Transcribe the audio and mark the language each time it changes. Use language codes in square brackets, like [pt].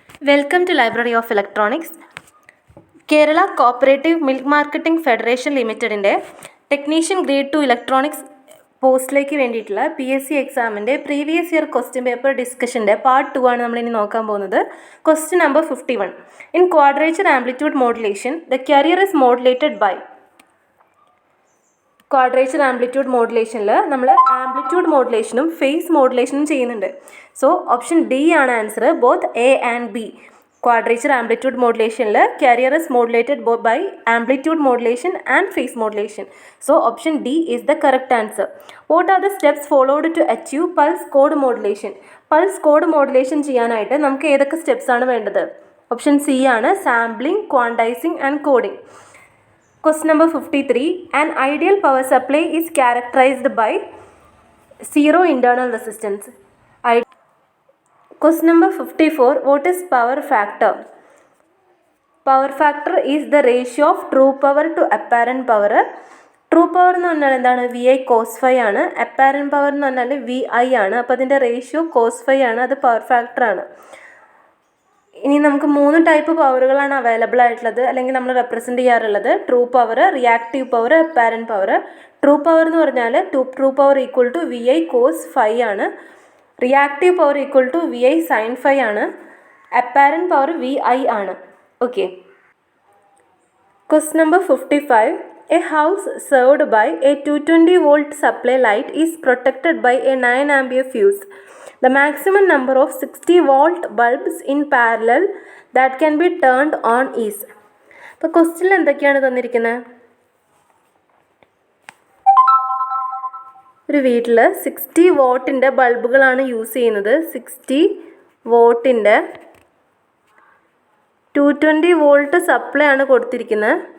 [en] Welcome to Library of Electronics. [ml] Kerala cooperative milk marketing federation ലിമിറ്റഡിൻ്റെ technician grade 2 electronics പോസ്റ്റിലേക്ക് വേണ്ടിയിട്ടുള്ള PSC എക്സാമിൻ്റെ previous year question paper ഡിസ്കഷൻ്റെ part 2 ആണ് നമ്മളിനി നോക്കാൻ പോകുന്നത്. [en] Question number 51. In quadrature amplitude modulation the carrier is modulated by. [ml] Quadrature amplitude മോഡുലേഷനിൽ നമ്മൾ amplitude മോഡുലേഷനും face മോഡുലേഷനും ചെയ്യുന്നുണ്ട്. [en] So option D ആണ് answer, both A and B. Quadrature amplitude മോഡുലേഷനിൽ carrier is modulated by amplitude modulation and phase modulation. So option D is the correct answer. What are the steps followed to achieve pulse code modulation? [ml] Pulse code modulation ചെയ്യാനായിട്ട് നമുക്ക് ഏതൊക്കെ steps ആണ് വേണ്ടത്? [en] Option C ആണ് sampling, quantising and coding. Question number 53. An ideal power supply is characterized by zero internal resistance. Question number 54. What is power factor? Power factor is the ratio of true power to apparent power. [ml] True power എന്ന് പറഞ്ഞാൽ എന്താണ്? VI cos phi ആണ്. Apparent power എന്ന് പറഞ്ഞാൽ VI ആണ്. അപ്പോൾ അതിൻ്റെ ratio cos phi ആണ്. അത് പവർ ഫാക്ടർ ആണ്. ഇനി നമുക്ക് 3 ടൈപ്പ് പവറുകളാണ് അവൈലബിൾ ആയിട്ടുള്ളത്, അല്ലെങ്കിൽ നമ്മൾ റെപ്രസെൻറ്റ് ചെയ്യാറുള്ളത്. [en] True power, reactive power, apparent power. True power [ml] എന്ന് പറഞ്ഞാൽ [en] True power equal to VI cos phi ആണ്. Reactive power equal to VI sin phi ആണ്. Apparent power VI ആണ്. Okay. Question number 55. A house served by a 220 volt supply light is protected by a 9 ampere fuse. The maximum number of 60 volt bulbs in parallel that can be turned on is. [ml] അപ്പോൾ ക്വസ്റ്റ്യനിൽ എന്തൊക്കെയാണ് തന്നിരിക്കുന്നത്? ഒരു വീട്ടിൽ 60 വോട്ടിൻ്റെ ബൾബുകളാണ് use ചെയ്യുന്നത്. 60 വോട്ടിൻ്റെ 220 volt supply ആണ് കൊടുത്തിരിക്കുന്നത്.